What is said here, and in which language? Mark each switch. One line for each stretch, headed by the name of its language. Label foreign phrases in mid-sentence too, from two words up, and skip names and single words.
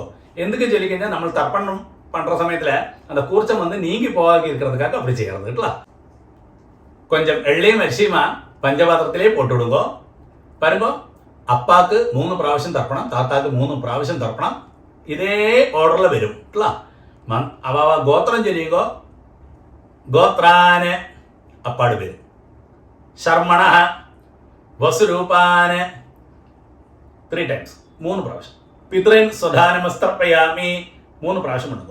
Tamil: எதுக்கு சொல்லிக்கிங்க, நம்ம தர்ப்பணம் பண்ணுற சமயத்தில் அந்த கூர்ச்சம் நீங்கி போகாது இருக்கிறதுக்காக அப்படி செய்யறதுங்களா. கொஞ்சம் எள்ளையும் அரிசியுமா பஞ்சபாத்திரத்திலே போட்டு விடுங்க. பாருங்க, அப்பாவுக்கு 3 പ്രാവശ്യം தர்ப்பணம், தாத்தாவுக்கு 3 പ്രാവശ്യം தர்ப்பணம்.
Malayalam: இதே ഓർഡറിൽ വരും. അവ ഗോത്രം ചൊല്ലിയുമ്പോ ഗോത്രാന് അപ്പാട് വരും. ശർമ്മണ വസുരൂപാന് 3 ടൈംസ് 3 പ്രാവശ്യം.
Sanskrit: പിതൃൻ സ്വധാനമസ്തർപ്പയാമി
Malayalam: 3 പ്രാവശ്യം ഉണ്ടോ.